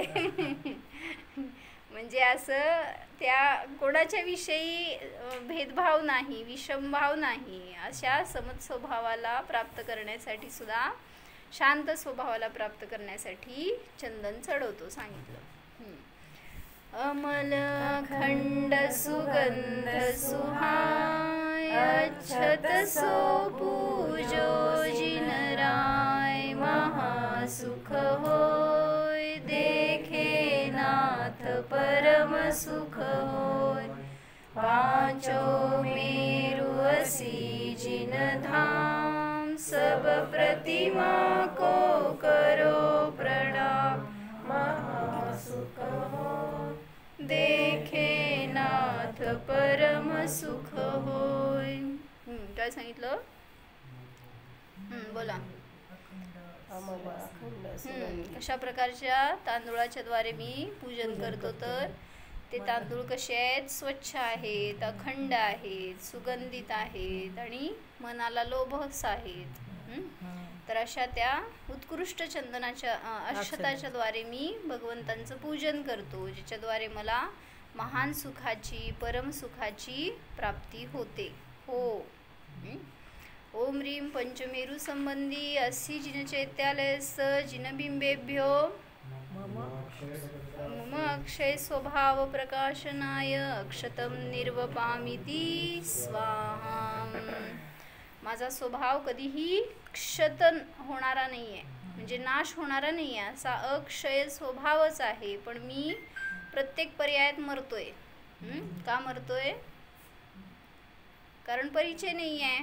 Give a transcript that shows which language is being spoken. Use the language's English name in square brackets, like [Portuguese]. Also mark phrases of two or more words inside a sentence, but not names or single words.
[Marathi] म्हणजे असं त्या कोणाच्या विषयी भेदभाव नाही, विषमभाव नाही. अशा समज स्वभावाला प्राप्त करण्यासाठी सुद्धा, शांत स्वभावाला प्राप्त करण्यासाठी चंदन चढवतो सांगितलं. [Hindi] अमल खंड सुगंध सुहाय अक्षत सो पूजो जिनराय महासुख होय देखे नाथ परम सुख होय. पांचो मेरु असी जिन धाम सब प्रतिमा को करो प्रणाम महासुख होय देखे नाथ परम सुख होय. [Marathi] काय सांगितलं? बोला. कशा प्रकारच्या तांदूळाच्या द्वारे मी पूजन करतो? तर ते तांदूळ कसे आहेत? स्वच्छ आहेत, अखंड आहेत, सुगंधित आहेत आणि मनाला लोभस आहेत. तर अशा त्या उत्कृष्ट चंदनाच्या अक्षताच्या द्वारे मी भगवंतांचं पूजन करतो, ज्याच्याद्वारे मला महान सुखाची परम सुखाची प्राप्ती होते. हो. [Sanskrit] ओम ह्रीं पंचमेरु संबंधी अस्सी जिन चैत्यालयस्स जिनबिंबेभ्यो मम अक्षय स्वभाव प्रकाशनाय अक्षतम निर्वपामिति स्वाहा. [Marathi] माझा स्वभाव कधीही क्षतन होणारा नाही आहे, म्हणजे नाश होणारा नाही आहे, असा अक्षय स्वभावच आहे. पण मी प्रत्येक पर्यायात मरतोय. का मरतोय? कारण परिचय नाही आहे.